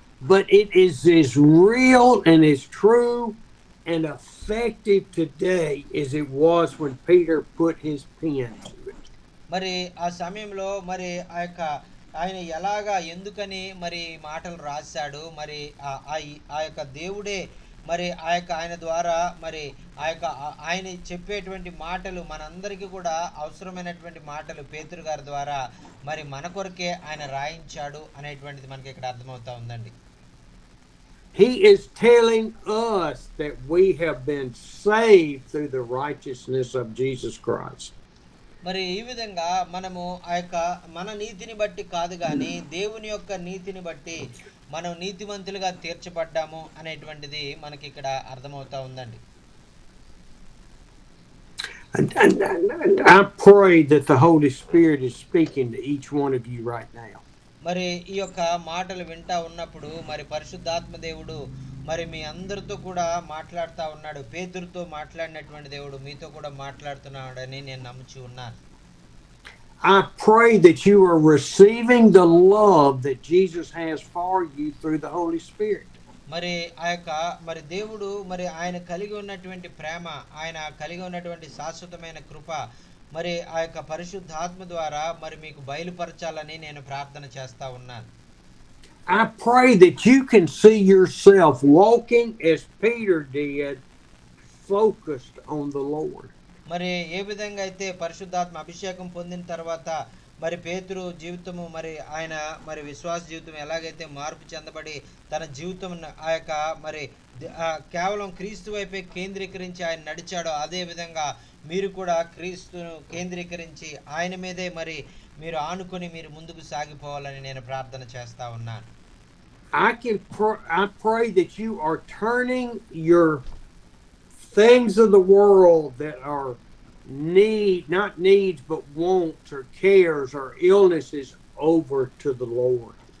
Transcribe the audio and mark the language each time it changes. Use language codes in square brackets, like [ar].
[en] But it is as real and as true and effective today as it was when Peter put his pen to it. [te] మరి ఆ సమయంలో మరి ఆయన ఎలాగా ఎందుకని మరి మాటలు రాశాడు, మరి ఆ యొక్క దేవుడే మరి ఆయన ద్వారా మరి ఆయన చెప్పేటువంటి మాటలు మనందరికీ కూడా అవసరమైనటువంటి మాటలు పేతురు గారి ద్వారా మరి మన కొరకే ఆయన రాయించాడు అనేటువంటిది మనకి ఇక్కడ అర్థమవుతా ఉందండి. [en] He is telling us that we have been saved through the righteousness of Jesus Christ. [te] మరి ఈ విధంగా మనము మన నీతిని బట్టి కాదు కానీ దేవుని యొక్క నీతిని బట్టి మనం నీతిమంతులుగా తీర్చబడ్డాము అనేటువంటిది మనకి ఇక్కడ అర్థమవుతా ఉందండి. [en] And I pray that the Holy Spirit is speaking to each one of you right now. [te] మరి ఈ యొక్క మాటలు వింటా ఉన్నప్పుడు మరి పరిశుద్ధాత్మ దేవుడు మరి మీ అందరితో కూడా మాట్లాడుతూ ఉన్నాడు. పేతురుతో మాట్లాడినటువంటి దేవుడు మీతో కూడా మాట్లాడుతున్నాడని నేను నమ్ముచి ఉన్నాను. [en] I pray that you are receiving the love that Jesus has for you through the Holy Spirit. [te] మరి మరి దేవుడు మరి ఆయన కలిగి ఉన్నటువంటి ప్రేమ, ఆయన కలిగి ఉన్నటువంటి శాశ్వతమైన కృప మరి ఆ యొక్క పరిశుద్ధాత్మ ద్వారా మరి మీకు బయలుపరచాలని నేను ప్రార్థన చేస్తా ఉన్నాను. [en] I pray that you can see yourself walking as Peter did, focused on the Lord. [te] మరి ఏ విధంగా అయితే పరిశుద్ధాత్మ అభిషేకం పొందిన తర్వాత మరి పేతురు జీవితము మరి ఆయన మరి విశ్వాస జీవితం ఎలాగైతే మార్పు చెందబడి తన జీవితం మరి కేవలం క్రీస్తు వైపే కేంద్రీకరించి ఆయన నడిచాడో అదే విధంగా మీరు కూడా క్రీస్తును కేంద్రీకరించి ఆయన మీదే మరి మీరు ఆనుకొని మీరు ముందుకు సాగిపోవాలని నేను ప్రార్థన చేస్తా ఉన్నాను. [en] I pray that you are turning your things of the world that are not needs but wants or cares or illnesses over to the Lord.